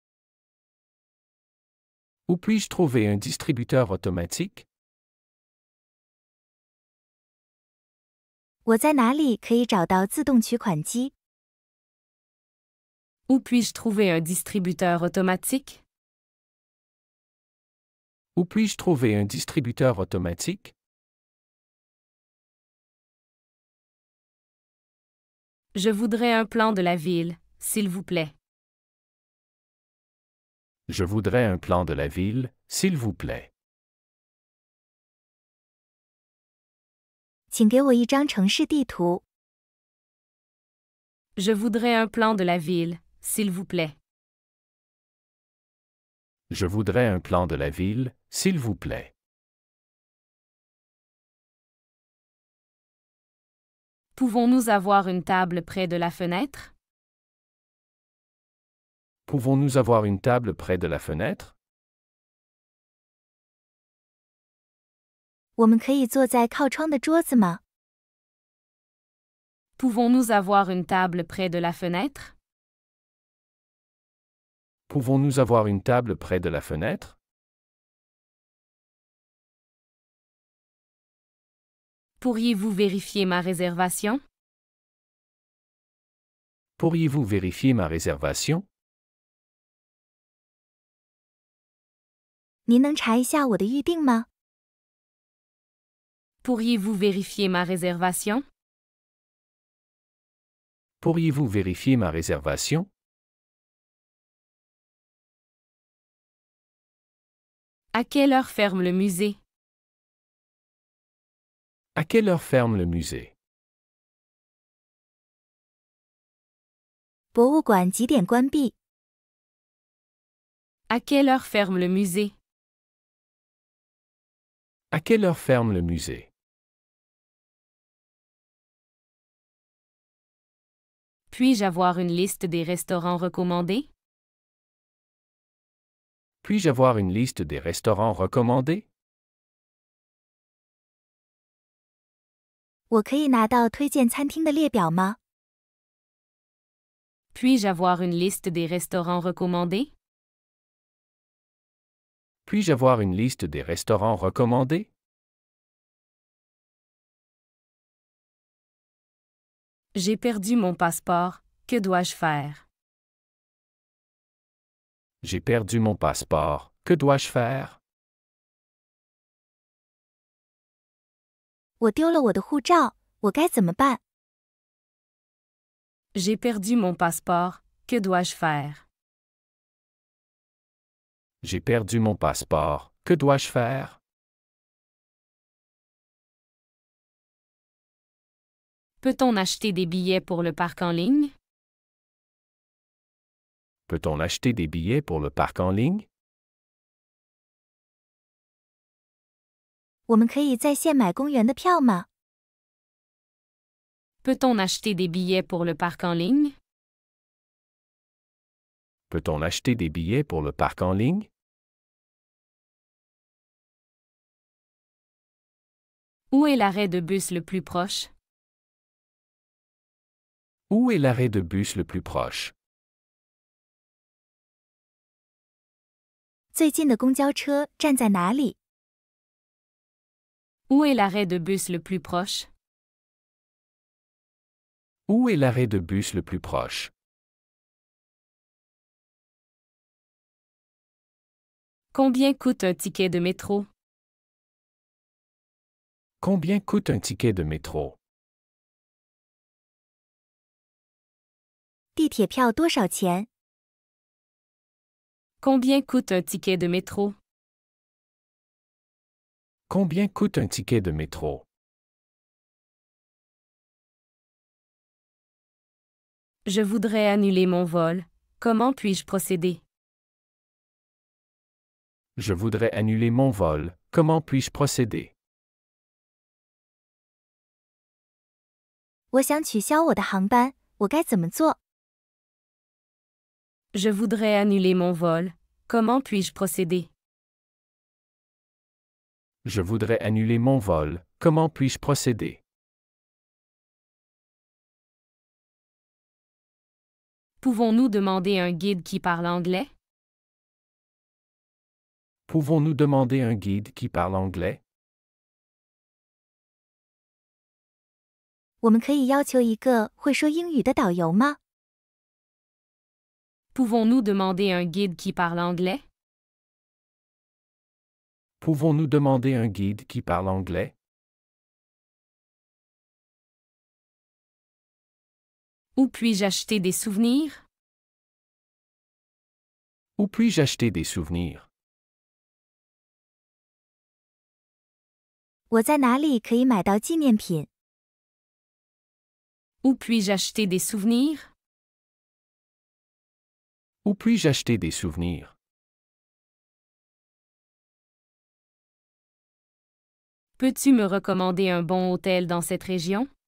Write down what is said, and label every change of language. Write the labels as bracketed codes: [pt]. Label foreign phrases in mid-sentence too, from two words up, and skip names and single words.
[fr] Où puis-je trouver un distributeur automatique? [zh] 我在哪里可以找到自动取款机？ [fr] Où puis-je trouver un distributeur automatique? Où puis-je trouver un distributeur automatique? Je voudrais un plan de la ville, s'il vous plaît. Je voudrais un plan de la ville, s'il vous plaît. [zh] 请给我一张城市地图。 [fr] Je voudrais un plan de la ville, s'il vous plaît. Je voudrais un plan de la ville, s'il vous plaît. Pouvons-nous avoir une table près de la fenêtre? Pouvons-nous avoir une table près de la fenêtre? [zh] 我们可以坐在靠窗的桌子吗？ [fr] Pouvons-nous avoir une table près de la fenêtre? Pouvons-nous avoir une table près de la fenêtre? Pourriez-vous vérifier ma réservation? Pourriez-vous vérifier ma réservation? [zh] 您能查一下我的预定吗？ [fr] Pourriez-vous vérifier ma réservation? Pourriez-vous vérifier ma réservation? À quelle heure ferme le musée? À quelle heure ferme le musée? [zh] 博物馆几点关闭？ [fr] À quelle heure ferme le musée? À quelle heure ferme le musée? Puis-je avoir une liste des restaurants recommandés? Puis-je avoir une liste des restaurants recommandés? [zh] 我可以拿到推荐餐厅的列表吗？ [fr] Puis-je avoir une liste des restaurants recommandés? Puis-je avoir une liste des restaurants recommandés? J'ai perdu mon passeport, que dois-je faire? J'ai perdu mon passeport, que dois-je faire? [zh] 我丢了我的护照，我该怎么办？ [fr] J'ai perdu mon passeport, que dois-je faire? J'ai perdu mon passeport, que dois-je faire? Peut-on acheter des billets pour le parc en ligne? Peut-on acheter des billets pour le parc en ligne? [zh] 我们可以在线买公园的票吗？ [fr] Peut-on acheter des billets pour le parc en ligne? Peut-on acheter des billets pour le parc en ligne? Où est l'arrêt de bus le plus proche? Où est l'arrêt de bus le plus proche? [zh] 最近的公交车站在哪里？ [fr] Où est l'arrêt de bus le plus proche? Où est l'arrêt de bus le plus proche? Combien coûte un ticket de métro? Combien coûte un ticket de métro? [zh] 地铁票多少钱？ [fr] Combien coûte un ticket de métro? Combien coûte un ticket de métro? Je voudrais annuler mon vol. Comment puis-je procéder? Je voudrais annuler mon vol. Comment puis-je procéder? [zh] 我想取消我的航班，我该怎么做？ [fr] Je voudrais annuler mon vol. Comment puis-je procéder? Je voudrais annuler mon vol. Comment puis-je procéder? Pouvons-nous demander un guide qui parle anglais? Pouvons-nous demander un guide qui parle anglais? [zh] 我们可以要求一个会说英语的导游吗？ [fr] Pouvons-nous demander un guide qui parle anglais? Pouvons-nous demander un guide qui parle anglais? Où puis-je acheter des souvenirs? Où puis-je acheter des souvenirs? [zh] 我在哪里可以买到纪念品？ [fr] Où puis-je acheter des souvenirs? Où puis-je acheter des souvenirs? Peux-tu me recommander un bon hôtel dans cette région?